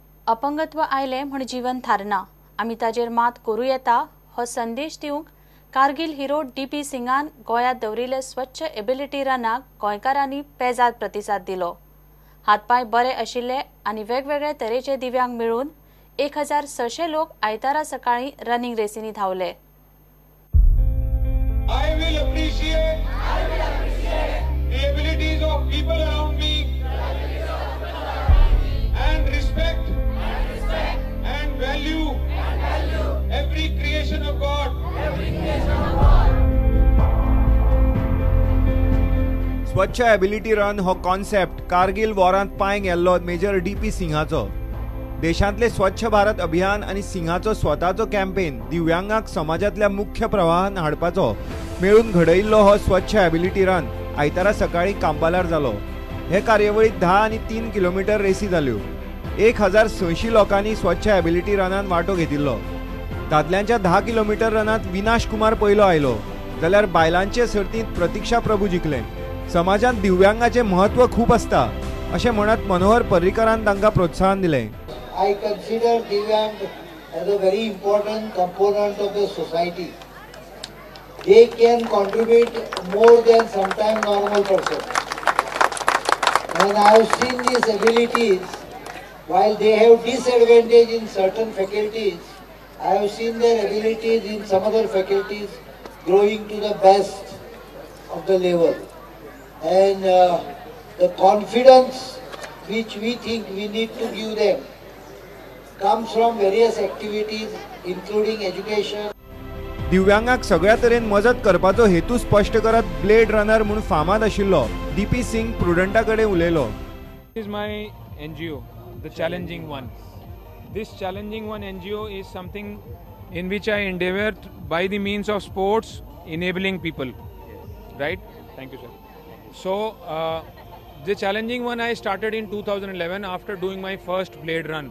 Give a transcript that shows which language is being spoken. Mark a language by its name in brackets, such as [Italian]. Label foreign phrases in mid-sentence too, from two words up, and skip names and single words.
[Konkani] अपंगत्व आयले म्हण जीवन थारना, आमी ताजेर मात करूं येता हो संदेश दिवंक कारगिल हिरो DP सिंगान गोंयांत दवरिल्ले स्वच्छ एबिलिटी रनाक गोंयकारांनी पेजाद प्रतिसाद दिलो। हातपाय बरे आशिल्ले आनी वेगवेगळे तरेचे दिव्यांग मेळून 1600 लोक आयतारा सकाळी [English] running races [Konkani] धावले। [English] I will appreciate the abilities of people around me and respect and value every creation of God. [Konkani] स्वच्छ एबिलिटी रन हो कॉन्सेप्ट कारगिल वॉरांत पांय गेल्लो मेजर DP सिंगाचो। देशांतले स्वच्छ भारत अभियान आनी सिंगाचो स्वताचो कॅम्पेन दिव्यांगांक समाजांतल्या मुख्य प्रवाहान हाडपाचो मेळून घडयिल्लो हो स्वच्छ एबिलिटी रन आयतारा सकाळी कांपालार जालो। हे कार्यावळीत 10 आनी 3 किलोमीटर रेसी जाल्यो। 1600 लोकांनी स्वच्छ एबिलिटी रनान वांटो घेतिल्लो। दादल्यांच्या 10 किलोमीटर रनांत विनाश कुमार पयलो आयलो, जाल्यार बायलांचे सर्तींत प्रतीक्षा प्रभू जिखले। समाजांत दिव्यांगाचे महत्व खूप आसता अशें म्हणत मनोहर पर्रीकरान तांकां प्रोत्साहन दिलें। [English] I consider Divyang as a very important component of the society. They can contribute more than sometimes normal person. And I have seen these abilities, while they have disadvantage in certain faculties, I have seen their abilities in some other faculties growing to the best of the level. And the confidence which we think we need to give them comes from various activities including education. [Konkani] दिव्यांगाक सगळ्या तरेन मजत करपाचो हेतू स्पष्ट करत [English] blade runner [Konkani] म्हणून फामाद आशिल्लो DP सिंग प्रुडंटा कडेन उलयलो। [English] This is my NGO, the Challenging One. This Challenging One NGO is something in which I endeavor by the means of sports enabling people. Right? Thank you, sir. So, the Challenging One I started in 2011 after doing my first blade run.